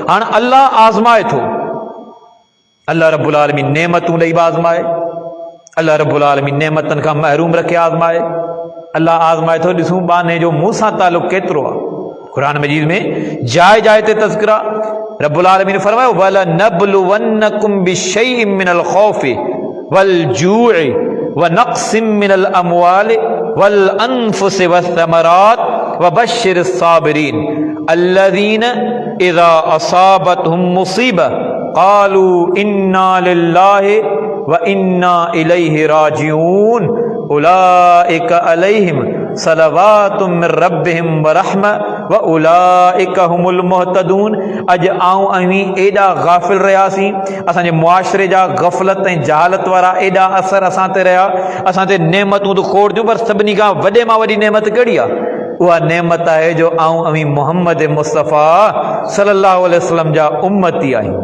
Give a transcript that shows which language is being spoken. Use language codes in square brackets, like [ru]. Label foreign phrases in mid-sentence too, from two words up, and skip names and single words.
[sd] हाणे अल्लाह आज़माए थो, अल्लाह रब्बुल आलमीन नेमतूं ॾेई आज़माए, अल्लाह रब्बुल आलमीन नेमतनि खां महरूम रखे आज़माए, अल्लाह आज़माए थो। ॾिसूं बाने जो मूं सां तालुक़ केतिरो आहे। क़ुरान मजीद में जाइ जाइ ते तज़किरा रब्बुल आलमीन फरमायो [ar] ولنبلونكم بشيء من الخوف والجوع ونقص من الأموال والأنفس والثمرات وبشر الصابرين الذين إذا أصابتهم مصيبة قالوا إنا لله وإنا إليه راجعون أولئك عليهم صلوات من ربهم ورحمة وأولئك هم المهتدون. [sd] अॼु आऊं अहीं एॾा गाफ़िल रहियासीं, असांजे मुआशरे जा गफ़लत ऐं जहालत वारा एॾा असर असां ते रहिया, असां ते नेमतूं त खोड़ थियूं, पर सभिनी खां वॾे मां वॾी नेमत कहिड़ी आहे? उहा नेमत आहे जो आऊं अहीं मोहम्मद मुस्तफ़ा [ar] صلى الله عليه وسلم [sd] जा उम्मती आहियूं।